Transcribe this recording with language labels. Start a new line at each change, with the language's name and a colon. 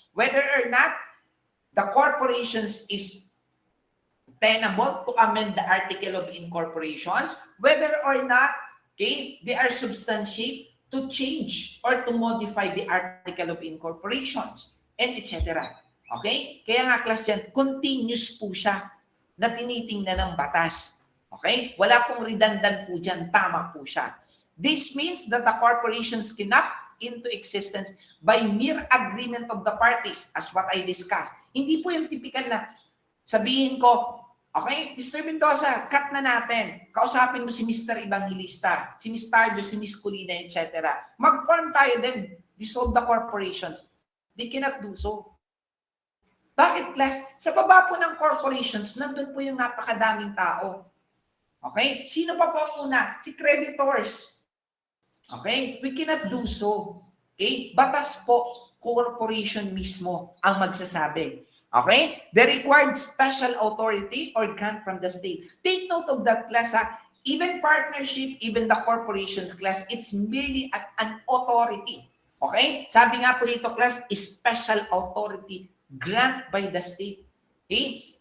English: Whether or not the corporations is tenable to amend the article of incorporations, whether or not, okay, they are substantiate to change or to modify the article of incorporations, and etc. Okay?
Filipino: Kaya nga, class, yan, continuous po siya na tinitingnan ng batas. Okay? Wala pong redundant po dyan, tama po siya.
English: This means that the corporations cannot into existence by mere agreement of the parties, as what I discussed.
Filipino: Hindi po yung typical na sabihin ko, okay, Mr. Mendoza, cut na natin. Kausapin mo si Mr. Evangelista, si Ms. Tardo, si Ms. Colina, etc. Mag-form tayo din,
English: dissolve the corporations. They cannot do so.
Filipino: Bakit,
English: class?
Filipino: Sa baba po ng corporations, nandun po yung napakadaming tao. Okay? Sino pa po ang una? Si creditors. Okay?
English: We cannot do so. Okay?
Filipino: Batas po, corporation mismo ang magsasabi.
English: Okay? The required special authority or grant from the state. Take note of that, class, ha? Even partnership, even the corporations class, it's merely an authority. Okay?
Filipino: Sabi nga po dito
English: class, special authority grant by the state. Okay?